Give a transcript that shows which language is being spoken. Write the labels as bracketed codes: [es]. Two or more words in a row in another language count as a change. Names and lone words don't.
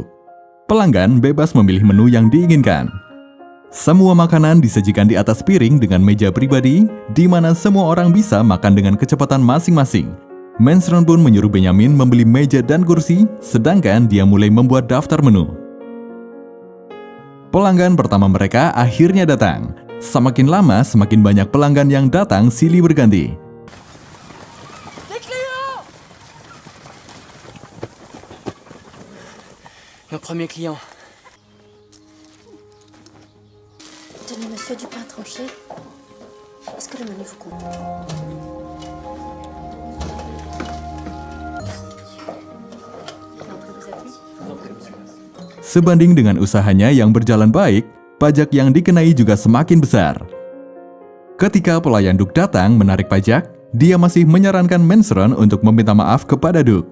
[id] Pelanggan bebas memilih menu yang diinginkan. Semua makanan disajikan di atas piring dengan meja pribadi, di mana semua orang bisa makan dengan kecepatan masing-masing. Mansaron pun menyuruh Benjamin membeli meja dan kursi, sedangkan dia mulai membuat daftar menu. Pelanggan pertama mereka akhirnya datang. Semakin lama, semakin banyak pelanggan yang datang silih berganti. [fr] Nos premiers clients. Tenez, monsieur, du pain tranché. Est-ce que le menu vous convient? [id] Sebanding dengan usahanya yang berjalan baik, pajak yang dikenai juga semakin besar. Ketika pelayan Duke datang menarik pajak, dia masih menyarankan Mansaron untuk meminta maaf kepada Duke.